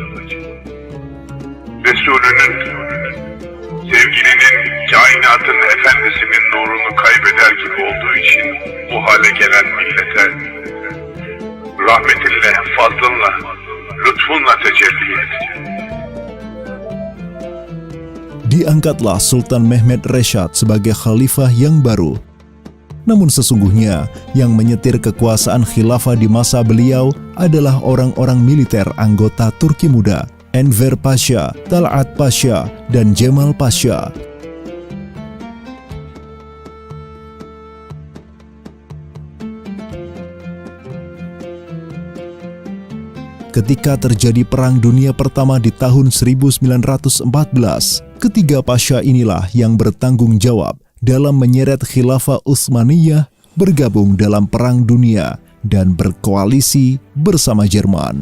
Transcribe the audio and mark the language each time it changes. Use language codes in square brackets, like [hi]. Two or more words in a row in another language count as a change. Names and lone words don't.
[tr] Resulünün, sevgilinin, kainatın efendisinin nurunu kaybeder gibi olduğu için bu hale gelen millete rahmetinle, fazlınla, lütfunla tecelli et. [id] Diangkatlah Sultan Mehmed Reshad sebagai khalifah yang baru. Namun sesungguhnya yang menyetir kekuasaan khilafah di masa beliau adalah orang-orang militer anggota Turki Muda, Enver Pasha, Talat Pasha, dan Cemal Pasha. Ketika terjadi Perang Dunia Pertama di tahun 1914, ketiga pasha inilah yang bertanggung jawab dalam menyeret Khilafah Utsmaniyah bergabung dalam Perang Dunia dan berkoalisi bersama Jerman.